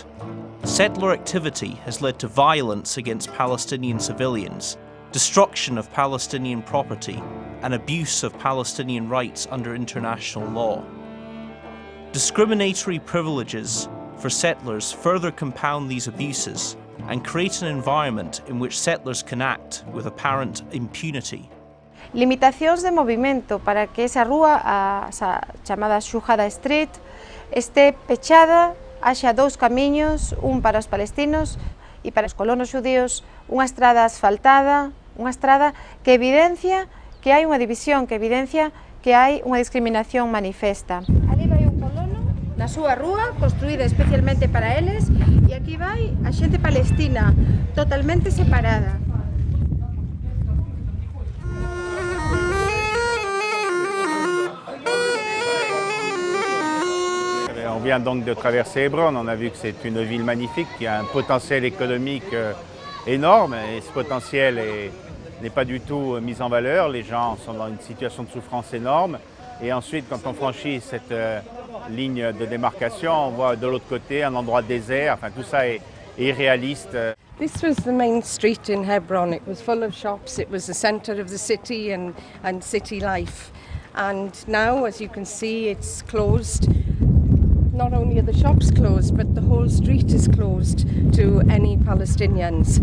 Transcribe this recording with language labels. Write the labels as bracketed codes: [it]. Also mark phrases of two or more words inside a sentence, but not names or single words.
[en] Settler activity has led to violence against Palestinian civilians, destruction of Palestinian property, and abuse of Palestinian rights under international law. Discriminatory privileges for settlers further compound these abuses and create an environment in which settlers can act with apparent impunity. [gl] Limitacións de movimento para que esa rúa, a chamada Shuhada Street, este pechada, haxa 2 camiños, un para os palestinos e para os colonos xudíos, unha estrada asfaltada, unha estrada que evidencia que hai unha división, que evidencia que hai unha discriminación manifesta. Ali vai un colono na súa rúa, construída especialmente para eles, e aquí vai a xente palestina, totalmente separada. [fr] On vient donc de traverser Hébron, on a vu que c'est une ville magnifique qui a un potentiel économique énorme et ce potentiel n'est pas du tout mis en valeur. Les gens sont dans une situation de souffrance énorme et ensuite quand on franchit cette ligne de démarcation, on voit de l'autre côté un endroit désert, enfin tout ça est irréaliste. [en] This was the main street in Hebron. It was full of shops. It was the centre of the city and city life. And now, as you can see, it's closed. Not only are the shops closed, but the whole street is closed to any Palestinians.